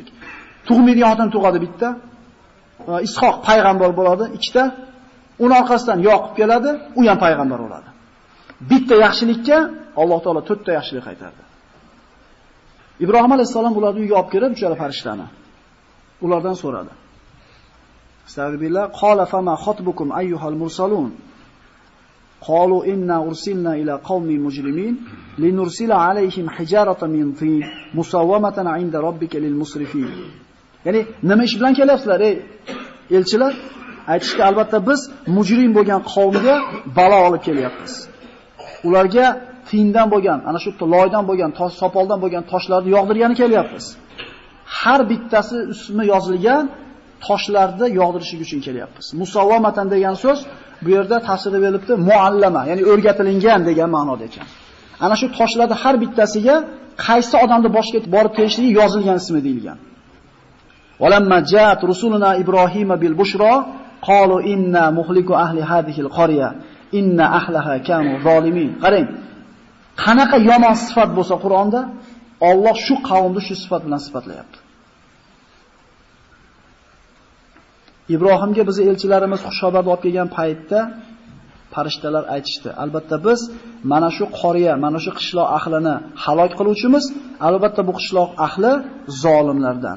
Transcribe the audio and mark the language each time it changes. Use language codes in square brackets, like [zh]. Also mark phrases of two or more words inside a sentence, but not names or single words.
[uz] Tug'maydigan xotin tug'adi bitta. Ishoq payg'ambar bo'ladi 2 ta. Uning orqasidan Yaqub keladi, u ham payg'ambar bo'ladi. Bitta yaxshilikka Alloh taolo 4 ta yaxshilik qaytardi. Ibrohim alayhisalom ularni uyga olib kirib, uchala farishtani ulardan so'radi. [ar] أستغفر الله قال فما خطبكم أيها المرسلون. قالوا إنا أرسلنا إلى قوم مجرمين لنرسل عليهم حجارة من طين مسومة عند ربك للمسرفين. [uz] Ya'ni nima ish bilan kelyapsizlar ey elchilar? Aytishga albatta biz mujrim bo'lgan qavmga balo olib kelyapmiz. Ularga tindan bo'lgan, ana shu loydan bo'lgan, sopoldan bo'lgan toshlarni yog'dirgani kelyapmiz. Har bittasi ismi yozilgan toshlarni yog'dirishlik uchun kelyapmiz. Musawwamatan degan so'z bu yerda tafsirda berilibdi, muallama, ya'ni o'rgatilgan degan ma'noda ekan. Ana shu toshlarning har bittasiga qaysi odamning boshiga borib tegishligi yozilgan ismi deyilgan. [ar] ولما جاءت رسلنا إبراهيم بالبشرى قالوا إنا مهلكو أهل هذه القرية إن أهلها كانوا ظالمين. [uz] Qarang, qanaqa yomon sifat bo'lsa Qur'onda, Alloh shu qavmni shu sifat bilan sifatlayapti. Ibrohimga bizni elchilarimiz xushxabarni olib kelgan paytda farishtalar aytishdi. Albatta biz mana shu qoriya, mana shu qishloq ahlini halok qiluvchimiz, albatta bu qishloq ahli zolimlardan.